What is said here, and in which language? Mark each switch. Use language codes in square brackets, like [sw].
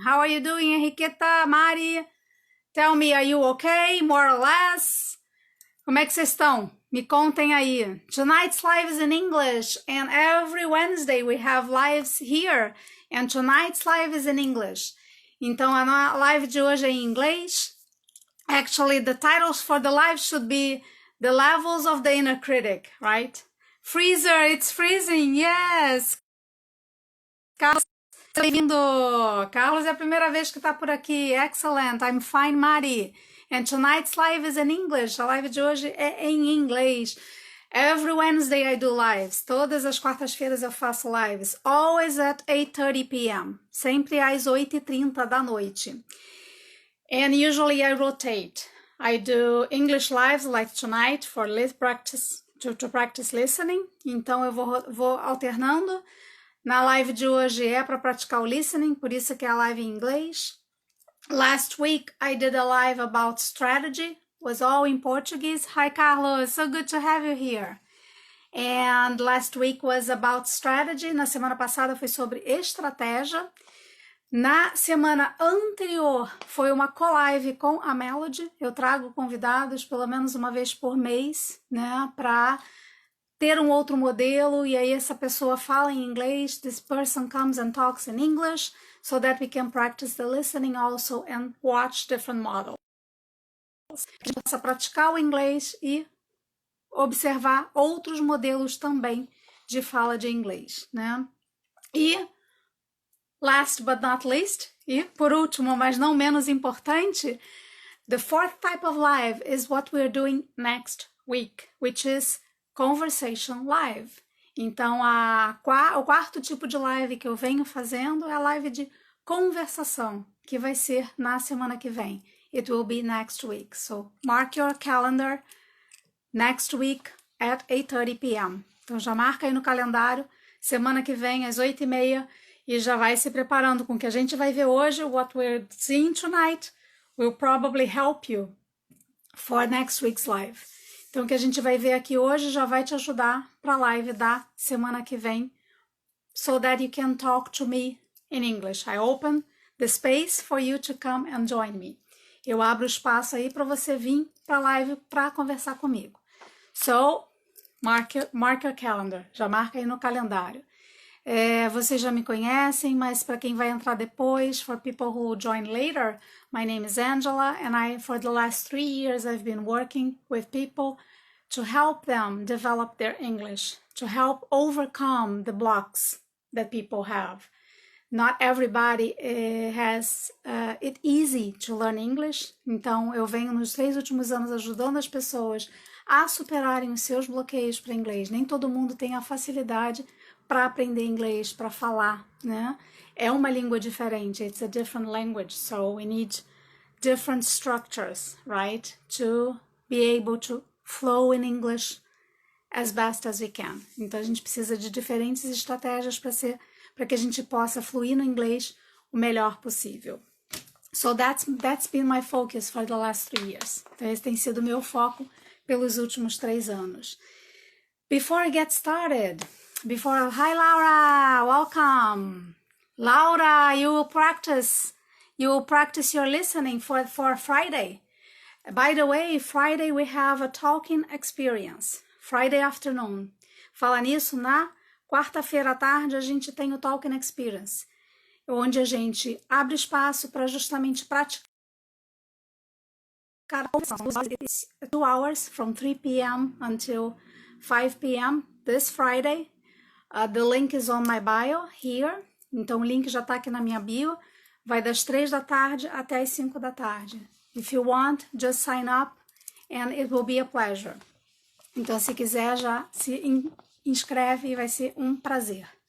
[en] How are you doing, Enriqueta, Mari? Tell me, are you okay? More or less? [pt] Como é que vocês estão? Me contem aí. [en] Tonight's live is in English, and every Wednesday we have lives here, and tonight's live is in English. [pt] Então a live de hoje é em inglês. [en] Actually, the titles for the live should be The Levels of the Inner Critic, right? Freezer, it's freezing, yes! [pt] Carlos, bem-vindo! Carlos é a primeira vez que está por aqui. [en] Excellent, I'm fine, Mari. And tonight's live is in English. [pt] A live de hoje é em inglês. [en] Every Wednesday I do lives. [pt] Todas as quartas-feiras eu faço lives. [en] Always at 8:30 p.m. [pt] Sempre às 8h30 da noite. [en] And usually I rotate. I do English lives like tonight for practice, to practice listening. [pt] Então eu vou alternando. Na live de hoje é para praticar o listening, por isso que é a live em inglês. [en] Last week I did a live about strategy, was all in Portuguese. Hi Carlos, so good to have you here. And last week was about strategy. [pt] Na semana passada foi sobre estratégia. Na semana anterior foi uma co-live com a Melody. Eu trago convidados pelo menos uma vez por mês, né, para ter um outro modelo, e aí essa pessoa fala em inglês. [en] This person comes and talks in English so that we can practice the listening also and watch different models. [pt] A gente possa praticar o inglês e observar outros modelos também de fala de inglês, né? [en] E last but not least, [pt] e por último, mas não menos importante, [en] the fourth type of live is what we're doing next week, which is conversation live. [pt] Então, o quarto tipo de live que eu venho fazendo é a live de conversação, que vai ser na semana que vem. [en] It will be next week. So, mark your calendar next week at 8:30 p.m. [pt] Então, já marca aí no calendário, semana que vem, às 8h30, e já vai se preparando com o que a gente vai ver hoje. [en] What we're seeing tonight will probably help you for next week's live. [pt] Então, o que a gente vai ver aqui hoje já vai te ajudar para a live da semana que vem, [en] so that you can talk to me in English. I open the space for you to come and join me. [pt] Eu abro o espaço aí para você vir para a live para conversar comigo. [en] So, mark your calendar. [pt] Já marca aí no calendário. Vocês já me conhecem, mas para quem vai entrar depois, [en] for people who join later, my name is Angela, and for the last 3 years, I've been working with people to help them develop their English, to help overcome the blocks that people have. Not everybody has it easy to learn English, [pt] então eu venho nos 3 últimos anos ajudando as pessoas a superarem os seus bloqueios para inglês. Nem todo mundo tem a facilidade para aprender inglês, para falar, né? É uma língua diferente, [en] it's a different language, so we need different structures, right? To be able to flow in English as best as we can. [pt] Então a gente precisa de diferentes estratégias para que a gente possa fluir no inglês o melhor possível. [en] So that's been my focus for the last 3 years. [pt] Então esse tem sido o meu foco pelos últimos 3 anos. [en] Before I get started, hi Laura, welcome. Laura, you will practice your listening for Friday. By the way, Friday we have a talking experience, Friday afternoon. [pt] Fala nisso, na quarta-feira à tarde a gente tem o talking experience, onde a gente abre espaço para justamente praticar [en] 2 hours from 3 p.m. until 5 p.m. this Friday. The link is on my bio here. [pt] Então o link já está aqui na minha bio. Vai das 3 da tarde até as 5 da tarde. [en] If you want, just sign up and it will be a pleasure. [pt] Então se quiser já se inscreve e vai ser um prazer.